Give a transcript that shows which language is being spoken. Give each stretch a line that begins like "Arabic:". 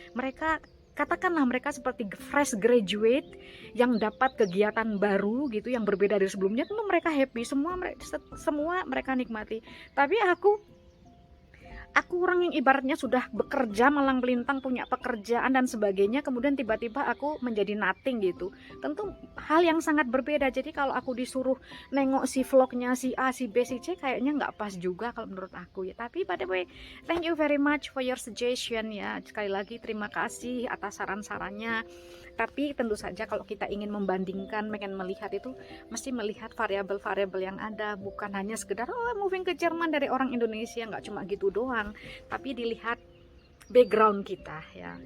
Indonesian: Mereka, katakanlah mereka seperti
English: fresh graduate
Indonesian: yang dapat kegiatan baru gitu yang berbeda dari sebelumnya, tentu mereka happy, semua mereka nikmati. Tapi aku aku orang yang ibaratnya sudah bekerja malang melintang, punya pekerjaan dan sebagainya, kemudian tiba-tiba aku menjadi
English: nothing
Indonesian: gitu. Tentu hal yang sangat berbeda. Jadi kalau aku disuruh nengok si vlognya si A, si B, si C, kayaknya nggak pas juga kalau menurut aku ya. Tapi
English: by the way, thank you very much for your suggestion ya.
Indonesian: Sekali lagi terima kasih atas saran-sarannya. Tapi tentu saja kalau kita ingin membandingkan, pengen melihat itu, mesti melihat variabel-variabel yang ada, bukan hanya sekedar oh
English: moving
Indonesian: ke Jerman dari orang Indonesia, nggak cuma gitu doang, tapi dilihat background kita ya.